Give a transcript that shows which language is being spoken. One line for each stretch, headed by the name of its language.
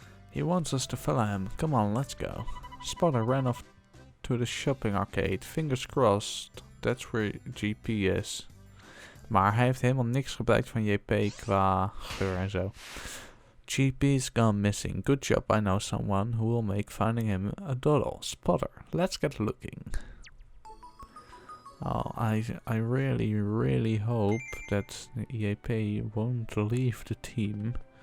English: He wants us to follow him. Come on, let's go. Spotter ran off to the shopping arcade. Fingers crossed. That's where GP is.
Dutch: Maar hij heeft helemaal niks gebruikt van JP qua geur en zo.
English: GP's gone missing. Good job, I know someone who will make finding him a doddle. Spotter, let's get looking. Oh, I really hope that JP won't leave the team.